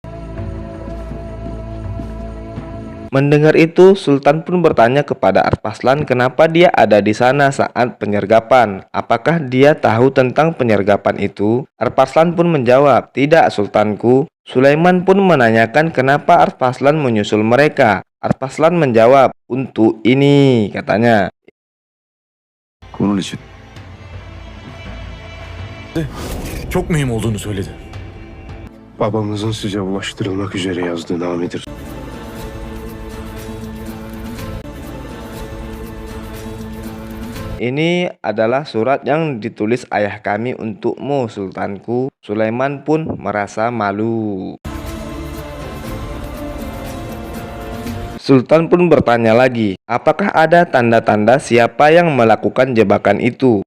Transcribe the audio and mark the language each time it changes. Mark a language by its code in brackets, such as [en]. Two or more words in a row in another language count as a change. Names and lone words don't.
[id] Mendengar itu, Sultan pun bertanya kepada Alparslan kenapa dia ada di sana saat penyergapan. Apakah dia tahu tentang penyergapan itu? Alparslan pun menjawab, tidak Sultanku. Sulaiman pun menanyakan kenapa Alparslan menyusul mereka. Alparslan menjawab, untuk ini, katanya. [tr] Bunun için. Çok mühim olduğunu söyledi. Babamızın size ulaştırılmak üzere yazdığı namedir. [id] Ini adalah surat yang ditulis ayah kami untukmu, Sultanku. Sulaiman pun merasa malu. Sultan pun bertanya lagi, apakah ada tanda-tanda siapa yang melakukan jebakan itu?